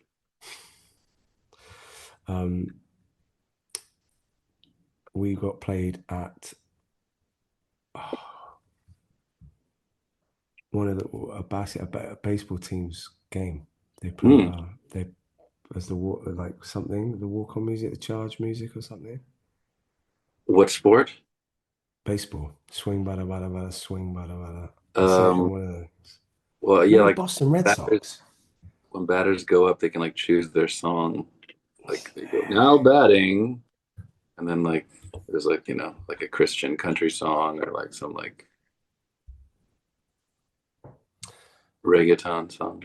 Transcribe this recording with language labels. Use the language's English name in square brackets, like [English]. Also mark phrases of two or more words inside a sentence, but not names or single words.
[English] Um, we got played at one of a baseball team's game. They played Hmm. they as the walk like something the walk on music, the charge music or something. What sport? Baseball, swing bada bada bada, swing bada bada. They say it in Um, one of those. well, You yeah, know the like Boston Red batters, Sox. when batters go up, they can like choose their song. Like they go now batting, and then like there's like like a Christian country song or like some like reggaeton song.